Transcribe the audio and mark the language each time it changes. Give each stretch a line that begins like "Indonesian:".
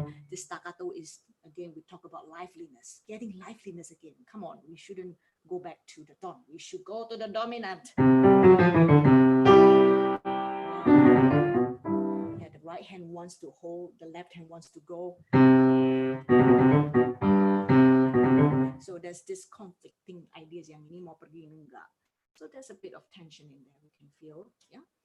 English: The staccato is, again, we talk about liveliness, getting liveliness again. Come on, we shouldn't go back to the tone. We should go to the dominant. Yeah, the right hand wants to hold, the left hand wants to go. So there's this conflicting ideas,
Indonesian: yang ini mau pergi, ini enggak.
English: So there's a bit of tension in there, we can feel, yeah.